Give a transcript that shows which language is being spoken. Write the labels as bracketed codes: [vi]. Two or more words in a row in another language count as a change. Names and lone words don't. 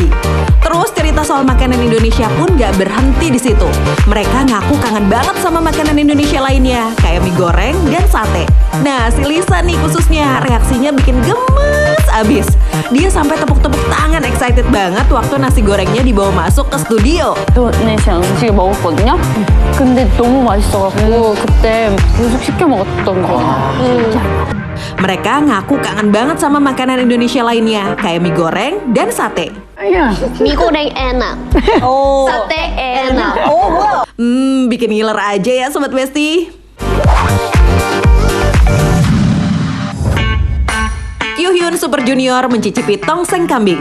[id] Terus cerita soal makanan Indonesia pun gak berhenti di situ. Mereka ngaku kangen banget sama makanan Indonesia lainnya, kayak mie goreng dan sate. Nah, si Lisa nih khususnya reaksinya bikin gemes abis. Dia sampai tepuk-tepuk tangan excited banget waktu nasi gorengnya dibawa masuk ke studio. [ko] 네, 제가 음식을 먹었거든요. 근데 너무 맛있어갖고 그때 계속 시켜 먹었던 거. [id] Mereka ngaku kangen banget sama makanan Indonesia lainnya, kayak mie goreng dan sate. Mie goreng enak. Sate enak. Bikin ngiler aja ya Sobat Besti. Kyuhyun Super Junior mencicipi tongseng kambing.